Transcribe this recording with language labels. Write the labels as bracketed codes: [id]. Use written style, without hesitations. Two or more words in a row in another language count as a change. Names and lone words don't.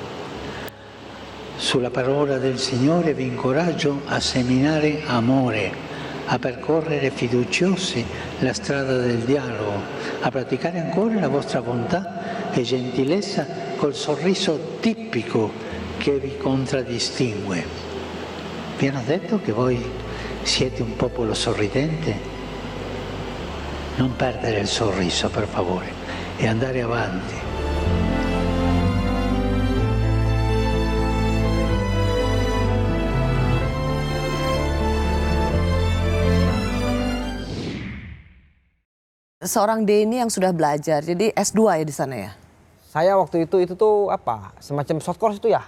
[it] Sulla parola del Signore vi incoraggio a seminare amore, a percorrere fiduciosi la strada del dialogo, a praticare ancora la vostra bontà e gentilezza col sorriso tipico che vi contraddistingue. Vi hanno detto che voi siete un popolo sorridente? Non perdere il sorriso, per favore, e andare avanti. [id] Seorang Denny yang sudah belajar, jadi S2 ya di sana ya? Saya waktu itu tuh apa, semacam [en] short course [id] itu ya?